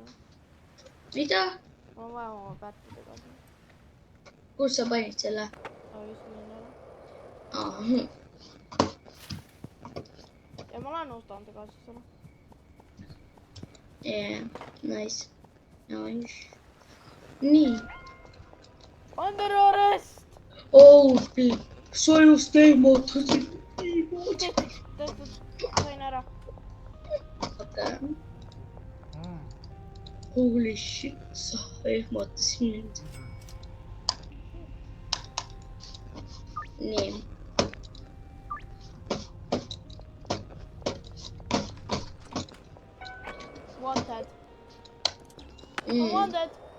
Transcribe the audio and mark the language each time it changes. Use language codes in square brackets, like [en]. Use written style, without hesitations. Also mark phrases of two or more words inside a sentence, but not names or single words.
[et] Mida? Mul on vaja oma pättide kaasa. Kus sa panid selle? Ma just nii ära. Ja ma olen ostanud kaasa selle. [en] Yeah, nice. Nice. [et] Nii. [en] Under arrest! [et] Sa just ehmatasid. Tehtud. Sain ära. [en] Okay. Holy shit, [et] sa ehmatasid mind. Nii. Wanted. Wanted.